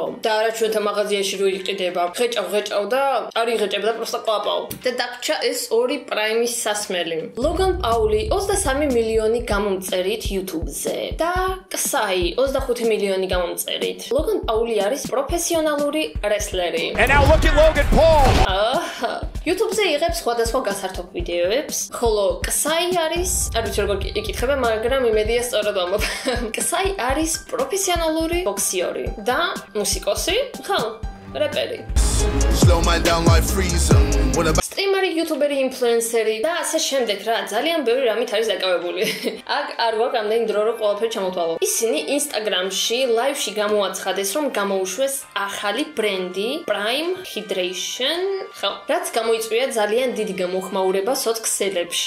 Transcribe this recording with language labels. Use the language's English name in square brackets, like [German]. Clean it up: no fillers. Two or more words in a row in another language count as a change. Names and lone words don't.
[Georgian] და არა ჩვენთა მაღაზიაში რო იყიდება. ღეჭავ და არ იღეჭებ და პროსტა ყვაპავ. და დაგჭა ეს ორი პრაიმის სასმელი. ლოგან პაული 23 მილიონი გამომწერით YouTube-ზე და კსაი 25 მილიონი გამომწერით. ლოგან პაული არის პროფესიონალური რესლერი. [English] And now look at Logan Paul. [Georgian] YouTube-ზე იღებს სხვადასხვა გასართობ ვიდეოებს, ხოლო კსაი არის, არ ვიცი როგორ იკითხება, მაგრამ იმედია სწორად ვამბობ. კსაი არის პროფესიონალური ბოქსიორი და მუსიკოსი, ხო, რეპერი. [English] Slow man down like freezer. [Georgian] სტრიმერი, იუთუბერი, ინფლუენსერი და ასე შემდეგ რა, ძალიან ბევრი რამით არის დაკავებული. აქ არ გვაქვს ამდენი დრო რომ ყველაფერი ჩამოთვალო. ისინი Instagram-ში ლაივში გამოაცხადეს, რომ გამოუშვეს ახალი ბრენდი Prime Hydration, ხო, რაც გამოიწვია ძალიან დიდი გამოხმაურება სოციალებში.